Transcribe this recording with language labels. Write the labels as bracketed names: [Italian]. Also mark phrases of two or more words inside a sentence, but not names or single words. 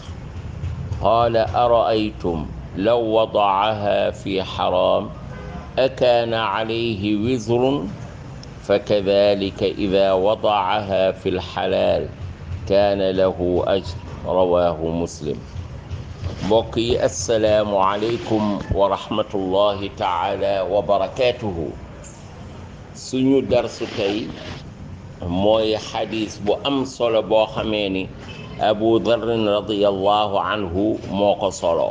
[Arabic] قال: أرأيتم لو وضعها في حرام أكان عليه وزر؟ فكذلك إذا وضعها في الحلال كان له أجر. رواه مسلم. [Wolof] mbokk yi [Arabic] السلام عليكم ورحمة الله تعالى وبركاته. [Wolof] suñu darsu tey mooy xadis bu am solo boo xamee ni Abu Dharrin [Arabic] رضي الله عنه [Wolof] moo ko solo.